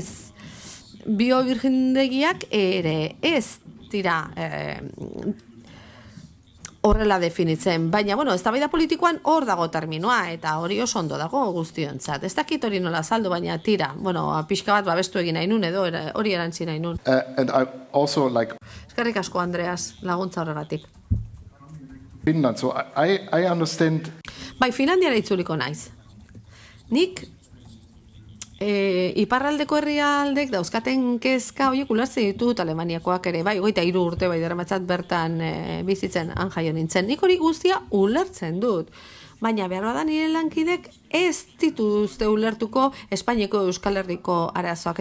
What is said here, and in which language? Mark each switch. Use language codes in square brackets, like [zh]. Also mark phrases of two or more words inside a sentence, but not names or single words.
[eu] Biovirgindegiak ere ez dira horrela definitzen, baina, eztabaida politikoan hor dago terminoa, eta hori oso ondo dago guztiontzat. Ez dakit hori nola saldu, baina tira, pixka bat babestu egin nahi nun, edo hori erantzi nahi nun. [en] And I also like [eu] Eskerrik asko, Andreas, laguntza horregatik. [en] Finland, so I understand. [eu] Bai, Finlandiara itzuliko naiz. Nik iparraldeko herrialdek dauzkaten kezka horiek ulertzen ditut Alemaniakoak ere, bai, 23 urte bai daramatzat bertan bizitzen han jaio nintzen. Nik hori guztia ulertzen dut. Baina behar bada nire lankidek ez dituzte ulertuko Espainiako Euskal Herriko arazoak.